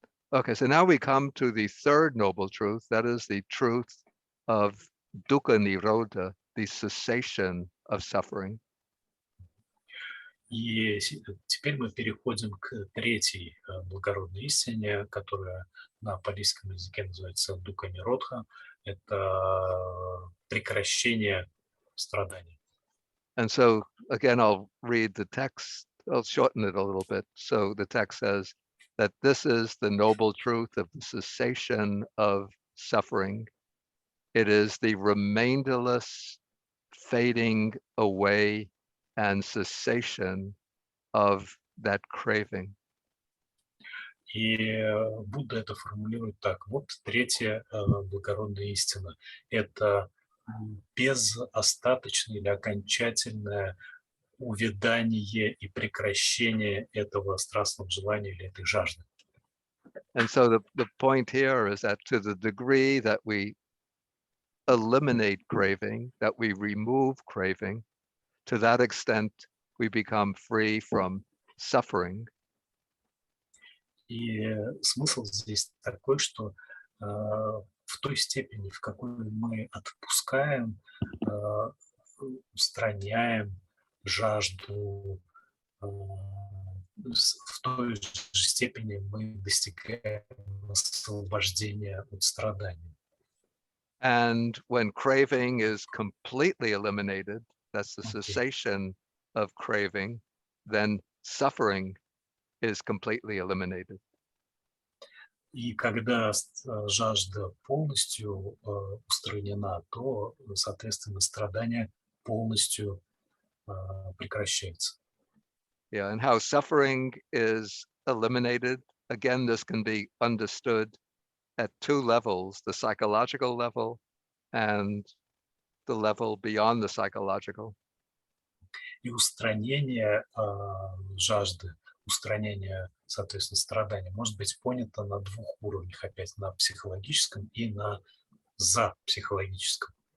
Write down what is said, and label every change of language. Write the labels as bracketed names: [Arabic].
[English] Okay, so now we come to the third noble truth, that is the truth of dukkha nirodha, the cessation of suffering. [Russian] И теперь мы переходим к третьей благородной истине, которая на палийском языке называется дуkkha ниродха. Это прекращение страданий. [English] And so again, I'll read the text. I'll shorten it a little bit. So the text says that this is the noble truth of the cessation of suffering. It is the remainderless fading away and cessation of that craving. [Russian] И Будда это формулирует так. Вот третья благородная истина. Это безостаточное или окончательное увядание и прекращение этого страстного желания или этой жажды. [English] And so the point here is that to the degree that we eliminate craving, that we remove craving, to that extent we become free from suffering. [Russian] И смысл здесь такой, что в той степени, в какой мы отпускаем, устраняем жажду, в той же степени мы достигаем освобождения от страданий. [English] And when craving is completely eliminated, that's the cessation of craving, then suffering is completely eliminated. [Russian] И когда жажда полностью устранена, то, соответственно, страдание полностью прекращается. [English] Yeah, and how suffering is eliminated, again, this can be understood at two levels, the psychological level and the level beyond the psychological. [Russian] И устранение жажды, устранение, соответственно, страдания может быть понято на двух уровнях, опять на психологическом и на запсихологическом.